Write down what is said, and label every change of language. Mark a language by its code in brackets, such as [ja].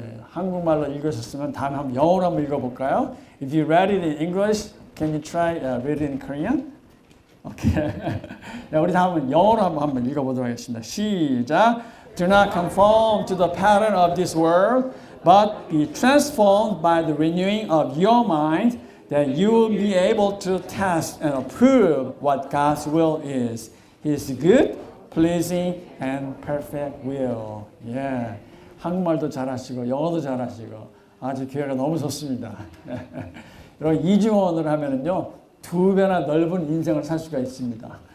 [ko] 한국말로 읽으셨으면 다음에 한번 영어로 한번 읽어볼까요? [en] If you read it in English, can you try read it in Korean? [ko] 오케이. 우리 다음은 영어로 한번 읽어보도록 하겠습니다. 시작. [en] Do not conform to the pattern of this world, but be transformed by the renewing of your mind, that you will be able to test and approve what God's will is. His good, pleasing, and perfect will. [ko] 한국말도 잘하시고 영어도 잘하시고 아주 교회가 너무 좋습니다. 여러분 이중언어를 하면은요 2배나 넓은 인생을 살 수가 있습니다.